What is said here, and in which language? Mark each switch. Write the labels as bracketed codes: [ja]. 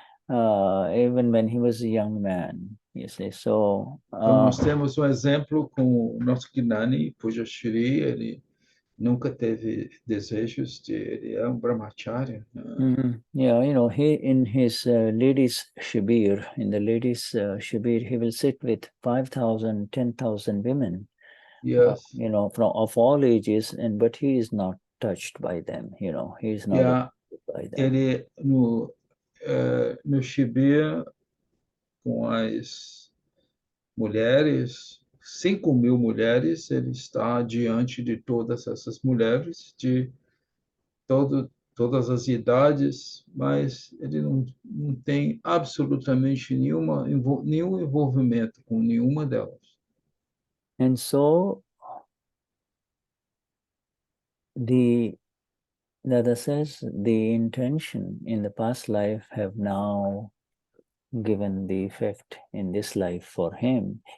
[en] Even when he was a young man, you see. So [pt] então, nós temos exemplo com o nosso Gnani Purush, ele nunca teve desejos ele é brahmacharya. [en] Yeah, he in his ladies shibir, in the ladies shibir, he will sit with 5,000, 10,000 women, of all ages, but he is not touched by them. He is not by them. [pt] Ele no shibir com as mulheres, 5.000 mulheres, ele está diante de todas essas mulheres, de todas as idades, mas ele não tem absolutamente nenhum envolvimento com nenhuma delas. [en] And so the Dada says the intention in the past life have now given the effect in this life for him.